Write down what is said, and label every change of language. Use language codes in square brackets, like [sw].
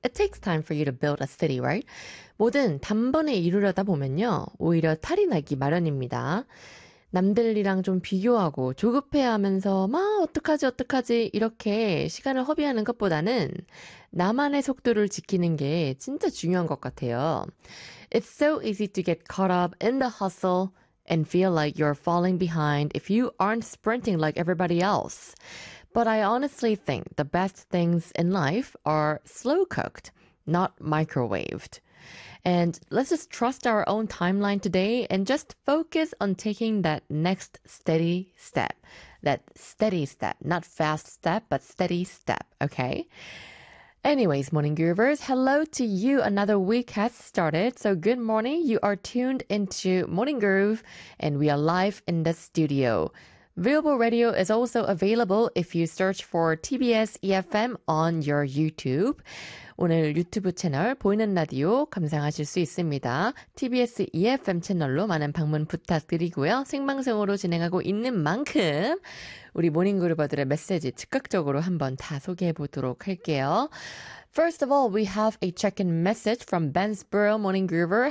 [en] It takes time for you to build a city, right? [ko] 뭐든 단번에 이루려다 보면요, 오히려 탈이 나기 마련입니다. 남들이랑 좀 비교하고 조급해하면서 막 어떡하지 어떡하지 이렇게 시간을 허비하는 것보다는 나만의 속도를 지키는 게 진짜 중요한 것 같아요. [en] It's so easy to get caught up in the hustle and feel like you're falling behind if you aren't sprinting like everybody else. But I honestly think the best things in life are slow-cooked, not microwaved. And let's just trust our own timeline today and just focus on taking that next steady step. That steady step, not fast step, but steady step, okay? Anyways, Morning Groovers, hello to you. Another week has started. So good morning. You are tuned into Morning Groove and we are live in the studio. Viewable Radio is also available if you search for TBS EFM on your YouTube. [ko] 오늘 유튜브 채널 보이는 라디오 감상하실 수 있습니다. TBS EFM 채널로 많은 방문 부탁드리고요. 생방송으로 진행하고 있는 만큼 우리 모닝그루버들의 메시지 즉각적으로 한번 다 소개해 보도록 할게요. [en] First of all, we have a check-in message from Bensboro Morning Groover.